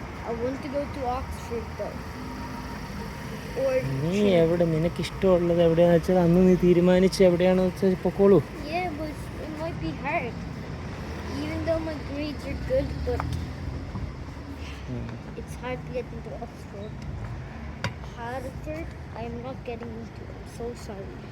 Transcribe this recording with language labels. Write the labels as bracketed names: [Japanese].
[English] I want to go to Oxford though. Or [Malayalam] നീ എവിടെ നിനക്കിഷ്ടമുള്ളത് എവിടെയാണെന്ന് വെച്ചാൽ അന്ന് നീ തീരുമാനിച്ച് എവിടെയാണെന്ന് വെച്ചാൽ പൊക്കോളൂ. [English] yeah, but it might be hard. Even though my grades are good, but it's hard to get into Oxford. Harvard, I'm not getting into. I'm so sorry.